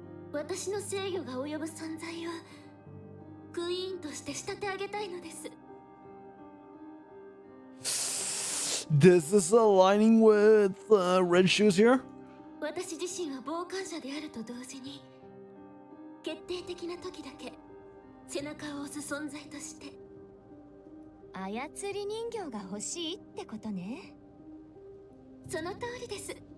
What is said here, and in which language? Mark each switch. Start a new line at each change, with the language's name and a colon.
Japanese: 私の制御が及ぶ存在をクイーンとして仕立て上げたいのです。
English: This is aligning with Red Shoes here?
Japanese: 私自身は傍観者であると同時に決定的な時だけ背中を押す存在として操り人形が欲しいってことね。その通りです。